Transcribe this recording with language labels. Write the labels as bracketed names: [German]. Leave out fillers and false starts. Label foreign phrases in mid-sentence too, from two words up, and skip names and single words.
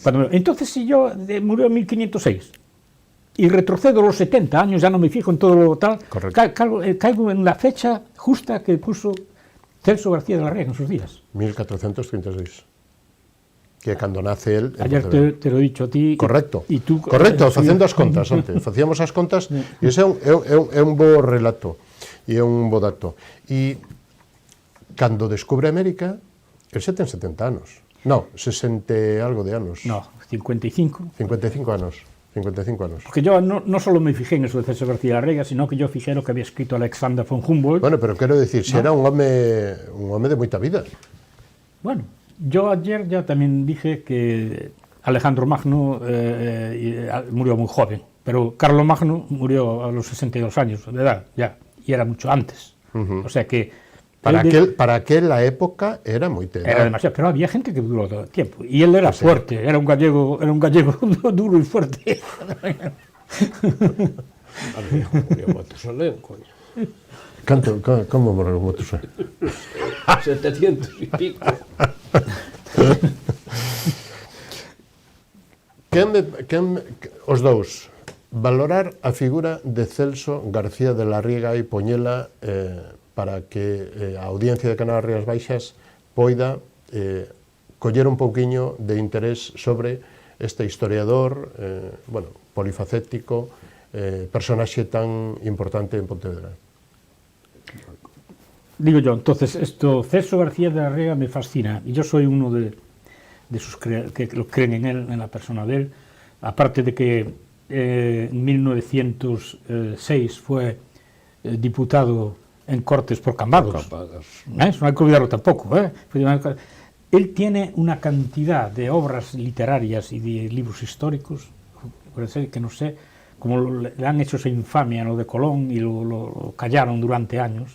[Spanish] Entonces, si yo murió en 1506 y retrocedo los 70 años, ya no me fijo en todo lo tal, caigo en la fecha justa que puso Celso García de la Riega en sus días. 1436. Que cuando nace él... Ayer te lo he dicho a ti. Correcto. Y tú, correcto, [Galician] facendo as contas antes. Facíamos as contas e ese é un bo relato e é un bo dato. E cando descubre América, el ten 70 anos. No, 60 algo de anos. No, 55. 55 anos. 55 anos. [Spanish] Porque yo no solo me fijé en eso de Celso García de la Riega, sino que yo fijé lo que había escrito Alexander von Humboldt. [Galician] Bueno, pero quero decir, si era un home de moita vida. [Spanish] Bueno, yo ayer ya también dije que Alejandro Magno murió muy joven, pero Carlos Magno murió a los 62 años de edad, ya, y era mucho antes. O sea que... Para aquella época era muy tela. Era demasiado, pero había gente que duró todo el tiempo. Y él era fuerte, era un gallego duro y fuerte. Murió Matusalén, coño. [Galician] Canto, como morreu Matusalén? 700 e pico. Os dous, valorar a figura de Celso García de la Riega e poñela para que a audiencia de Canal Rías Baixas poida coller un pouquiño de interés sobre este historiador, bueno, polifacético, personaxe tan importante en Pontevedra. [Spanish] Digo yo, entonces, Celso García de la Riega me fascina, y yo soy uno de esos que lo creen en él, en la persona de él, aparte de que en 1906 fue diputado en Cortes por Cambados. Eso no hay que olvidarlo tampoco. Él tiene una cantidad de obras literarias y de libros históricos, que no sé, como le han hecho esa infamia a lo de Colón y lo callaron durante años.